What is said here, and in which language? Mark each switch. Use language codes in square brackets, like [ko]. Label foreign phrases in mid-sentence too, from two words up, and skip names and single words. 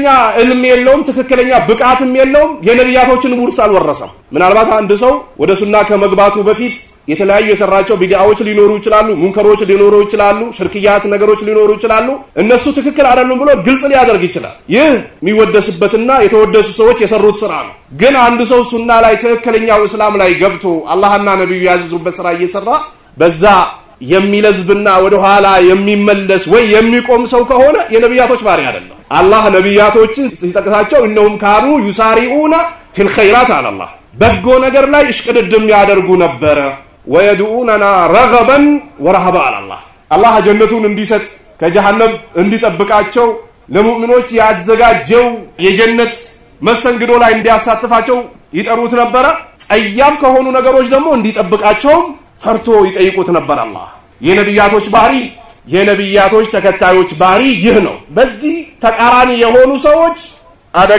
[am] ዕልም የለውም ትክክለኛ ብቃትም የለውም የነብያቶችን ውርስ አልወረሰም ምናልባት አንድ ሰው ወደ ሱና ከመግባቱ በፊት የተለያዩ የሰራቸው ቢድዓዎች ሊኖሩ ይችላሉ ሙንከሮች ሊኖሩ ይችላሉ ሽርክያት ነገሮች ሊኖሩ ይችላሉ እነሱ ትክክል አይደሉም ብሎ ግልጽ ሊያደርግ ይችላል ይህ የሚወደስበትና የተወደሱ ሰዎች የሰሩት ስራ ነው ግን አንድ ሰው ሱና ላይ ትክክለኛው እስላም ላይ ገብቶ አላህና ነብዩ ያዘዙበት ስራ እየሰራ በዛ የሚለዝብና ወደ ኋላ የሚመለስ ወይ የሚቆም ሰው ከሆነ የነብያቶች ባህሪ አይደለም አላህ ነብያቶችን ሲጠቅሳቸው [ar] انهم كانوا يسارعون في الخيرات على الله [am] በጎ ነገር ላይ እሽቅድድም ያደርጉ ነበር [ar] ويدعوننا رغبا ورهبا على الله [am] አላህ ጀነቱን እንዲሰጥ ከጀሃነም እንዲጠብቃቸው ለሙእሚኖች ያዘጋጀው የጀነት መሰንግዶ ላይ እንዲያሳትፋቸው ይጠሩት ነበር ጸያፍ ከሆኑ ነገሮች ደግሞ እንዲጠብቃቸው ፈርቶ ይጠይቁት ነበር አላህ የነብያቶች ባህሪ የነብያቶች ተከታዮች ባህሪ ይህ ነው በዚህ ተቃራኒ የሆኑ ሰዎች አደጋ